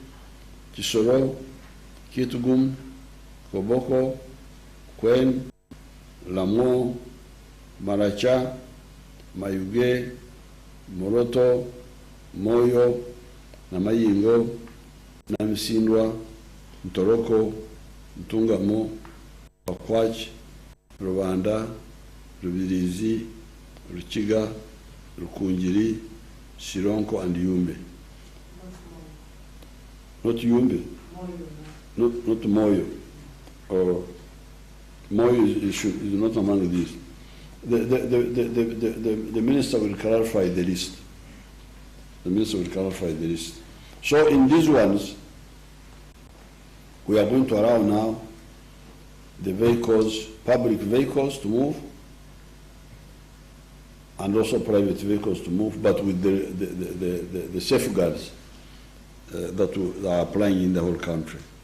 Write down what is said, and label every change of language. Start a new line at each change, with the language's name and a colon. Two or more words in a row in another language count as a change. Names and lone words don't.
English: Chisoro, Kitugum, Koboko, Kwen, Lamo, Maracha, Mayuge, Moroto, Moyo, Namayingo, Namisindwa, Ntoroko, Ntungamo, Pakwach, Rwanda, Rubirizi, Ruchiga, Rukungiri, Sironko, and Yumbe. Not Yumbe. Not Moyo. Or Moyo is not among these. The minister will clarify the list. The minister will clarify the list. So in these ones, we are going to allow now the vehicles, public vehicles to move, and also private vehicles to move, but with the safeguards that are applying in the whole country.